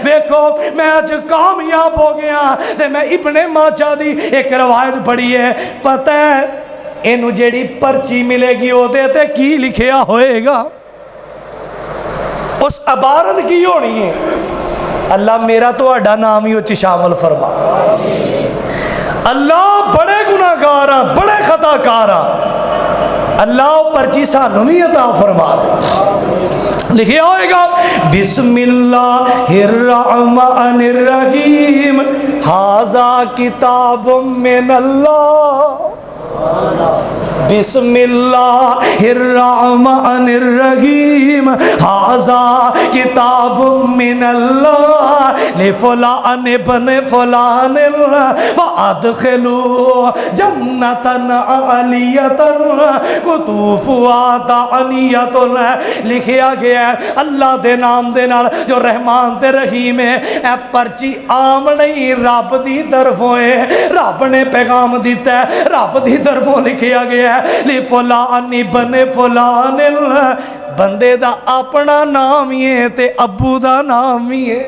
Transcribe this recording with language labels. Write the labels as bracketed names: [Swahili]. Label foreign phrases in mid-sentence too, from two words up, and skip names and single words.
[Punjabi] ویکھو میں اج کامیاب ہو گیا۔ تے میں ابن ماجہ دی اک روایت پڑھی ہے، پتا ہے انوں جیڑی پرچی ملےگی اودے تے کی لکھیا ہووےگا، اس عبارت کی ہونی ہے، اللہ میرا تہاڈا نام ہی اچ شامل فرما. اللہ بڑے گناہگار ہاں، بڑے خطاکار ہاں، اللہ پرچی سانوں بھی عطا فرما دے. لکھیا ہووےگا [Arabic] بسم الله الرحمن الرحيم، هذا كتاب من الله، بسم الله الرحمن الرحيم، هذا كتاب من الله، لفلان ابن فلان وأدخلوا جنة عالية قطوفها دانية. [Punjabi] لکھیا گیا ہے اللہ دے نام دے نال جو رحمان تے رحیم ہے. اے پرچی عام نہیں، رب دی طرفوں ہے، رب نے پیغام دتا ہے، رب دی طرفوں لکھیا گیا ہے [Arabic] لفلان ابن فلان, [Punjabi] بندے دا اپنا نام ہی ہے تے ابو دا نام ہی ہے.